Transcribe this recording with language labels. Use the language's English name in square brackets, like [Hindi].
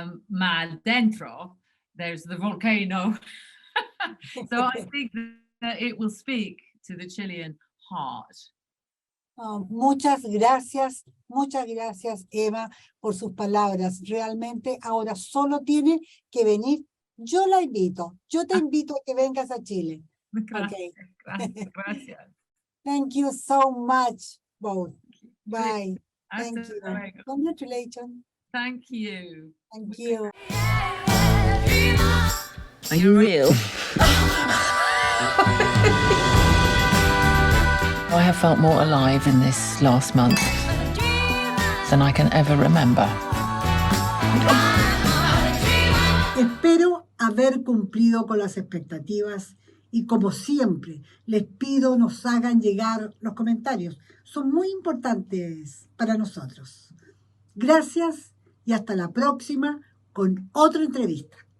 [English] Mal dentro, there's the volcano. So I think that it will speak to the Chilean heart. [Spanish] Muchas gracias, Ema, por sus palabras. Realmente ahora solo tiene que venir. Yo la invito, yo te invito a que vengas a Chile. Gracias, [English] Okay. [Spanish] gracias. [English] Thank you so much, both. Bye. [Spanish] Hasta [English] Thank you. [Spanish] luego. [English] Congratulations. Thank you. Thank you. Are you real? I have felt more alive in this last month than I can ever remember. [Spanish] Espero haber cumplido con las expectativas y, como siempre, les pido nos hagan llegar los comentarios. Son muy importantes para nosotros. Gracias y hasta la próxima con otra entrevista.